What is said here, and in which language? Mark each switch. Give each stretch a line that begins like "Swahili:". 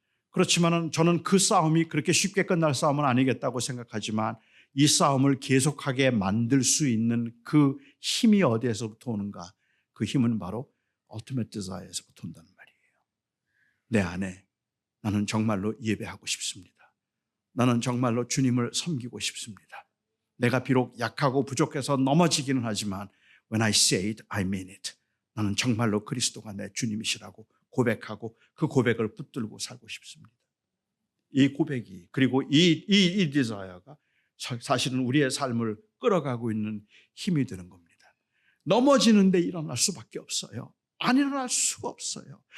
Korean: 그렇지만은 저는 그 싸움이 그렇게 쉽게 끝날 싸움은 아니겠다고 생각하지만 이 싸움을 계속하게 만들 수 있는 그 힘이 어디에서부터 오는가? 그 힘은 바로 ultimate desire에서부터 온다는 말이에요. 내 안에 나는 정말로 예배하고 싶습니다. 나는 정말로 주님을 섬기고 싶습니다. 내가 비록 약하고 부족해서 넘어지기는 하지만
English: when I say it, I mean it.
Korean: 나는 정말로 그리스도가 내 주님이시라고 고백하고 그 고백을 붙들고 살고 싶습니다. 이 고백이 그리고 이 디자이어가 사실은 우리의 삶을 끌어가고 있는 힘이 되는 겁니다. 넘어지는데 일어날 수밖에 없어요. 안 일어날 수가 없어요.